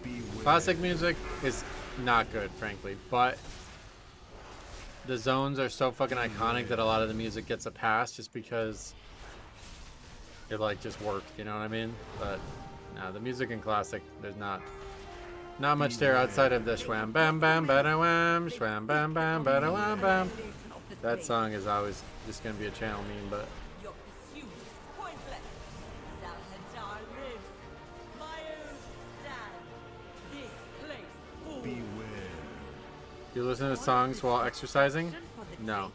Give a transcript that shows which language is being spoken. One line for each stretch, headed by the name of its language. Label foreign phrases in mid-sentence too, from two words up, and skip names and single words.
English: Classic music is not good, frankly, but the zones are so fucking iconic that a lot of the music gets a pass just because it like just worked, you know what I mean? But no, the music in classic, there's not much there outside of the shwam bam bam bada wham, shwam bam bam bada wham bam. That song is always just gonna be a channel meme, but Your pursuit is pointless. Salhadar lives. My own stand. This place falls. you listen to songs while exercising? No.